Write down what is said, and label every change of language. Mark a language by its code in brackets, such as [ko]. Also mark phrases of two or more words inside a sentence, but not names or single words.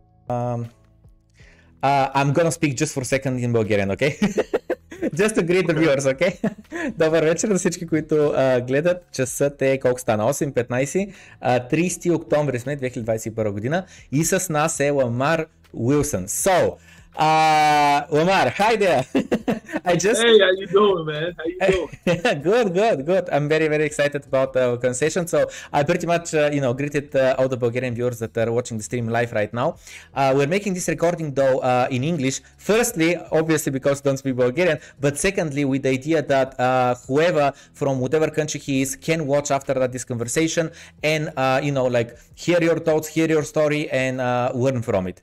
[en] I'm gonna speak just for a second in Bulgarian, okay? Just to greet the viewers, okay? [bg] Добър вечер на всички, които гледат. Часът е колко стана? 8:15. 30 октомври сме 2021 година и с нас е Ламар Wilson. [en] So, Lamar, hi there. Hey, how you doing, man? How you doing? Good. I'm very, very excited about our conversation. So I pretty much, greeted all the Bulgarian viewers that are watching the stream live right now. We're making this recording though in English. Firstly, obviously because I don't speak Bulgarian, but secondly with the idea that whoever from whatever country he is can watch after that this conversation and hear your thoughts, hear your story, and learn from it.